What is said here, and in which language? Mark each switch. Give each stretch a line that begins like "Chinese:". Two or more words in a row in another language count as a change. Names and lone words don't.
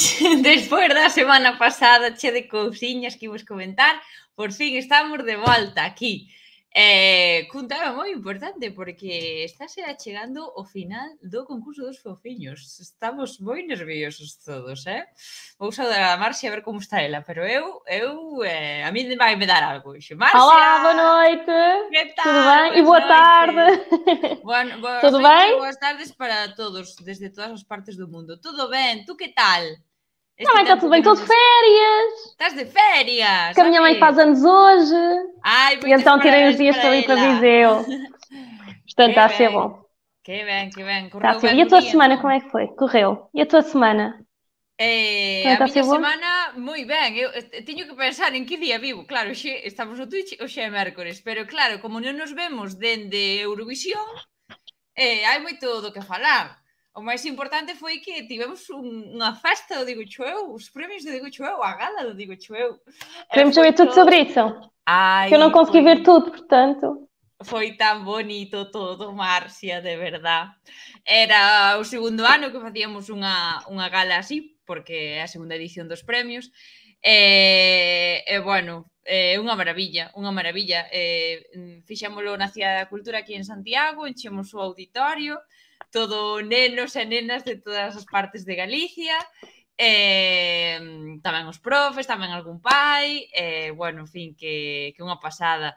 Galician: Despois da semana pasada che de cousiñas que imos comentar, por fin estamos de volta aquí. Cun tema moi importante porque estáse achegando o final do concurso dos fofiños. Estamos moi nerviosos todos, Vou saudar a Marcia a ver como está ela, pero a mí vai me dar algo. Marcia!
Portuguese: Olá, boa noite!
Galician: Que tal?
Portuguese: Tudo bem? E boa tarde! Boas Tudo noites bem? e boas tardes para todos, desde todas as partes do mundo.
Galician: Tudo ben? Tu que tal?
Portuguese: Também está tudo bem, estou de férias!
Galician: Estás de férias?
Portuguese: Que a minha mãe faz anos hoje! Ai, e então tirei os dias para ir para Viseu. Portanto, está a ser bom.
Galician: Que ben, que ben.
Portuguese: Está a ser. E a tua semana como é que foi? Correu? E a tua semana?
Galician: A miña semana moi ben. Eu teño que pensar en que día vivo. Claro, xe estamos no Twitch, hoxe é mércores, pero claro, como non nos vemos dende Eurovisión, hai moito do que falar. O máis importante foi que tivemos unha festa do Digo Eu, os premios do Digo Eu, a gala do Digo Eu.
Portuguese: Queremos saber tudo sobre isso. Que eu não consegui ver tudo, portanto.
Galician: Foi tan bonito todo, Marcia, de verdad. Era o segundo ano que facíamos unha gala así, porque é a segunda edición dos premios. Bueno, unha maravilla, unha maravilla. Fixémolo na Cidade da Cultura aquí en Santiago, enchemos o auditorio, todo nenos e nenas de todas as partes de Galicia, tamén os profes, tamén algún pai, bueno, en fin, que unha pasada.